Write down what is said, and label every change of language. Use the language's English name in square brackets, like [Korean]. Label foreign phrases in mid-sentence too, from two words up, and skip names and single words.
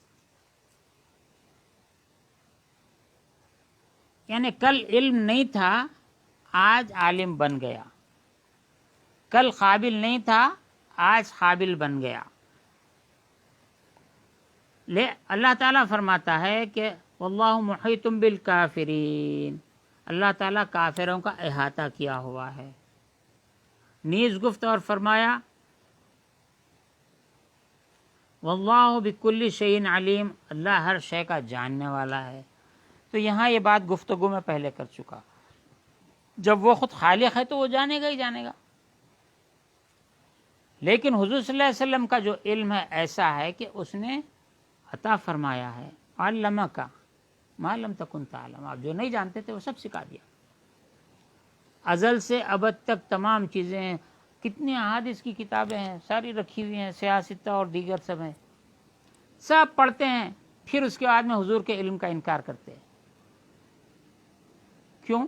[Urdu] یعنی کل علم نہیں تھا آج عالم بن گیا، کل قابل نہیں تھا آج قابل بن گیا. اللہ تعالیٰ فرماتا ہے کہ [Arabic] واللہ محیط بالکافرین، [Urdu] اللہ تعالیٰ کافروں کا احاطہ کیا ہوا ہے. [Persian] نیز گفت [Urdu] اور فرمایا [Arabic] واللہ بکل شیء علیم، [Urdu] اللہ ہر شے کا جاننے والا ہے. تو یہاں یہ بات گفتگو میں پہلے کر چکا، جب وہ خود خالق ہے تو وہ جانے گا ہی جانے گا. لیکن حضور [Arabic] صلی اللہ علیہ وسلم [Urdu] کا جو علم ہے ایسا ہے کہ اس نے عطا فرمایا ہے، [Arabic] علمک ما لم تکن تعلم، [Urdu] آپ جو نہیں جانتے تھے وہ سب سکھا دیا. ازل سے ابد تک تمام چیزیں، کتنی احادیث کی کتابیں ہیں ساری رکھی ہوئی ہیں، سیاستہ اور دیگر سب ہیں، سب پڑھتے ہیں، پھر اس کے بعد میں حضور کے علم کا انکار کرتے ہیں. کیوں؟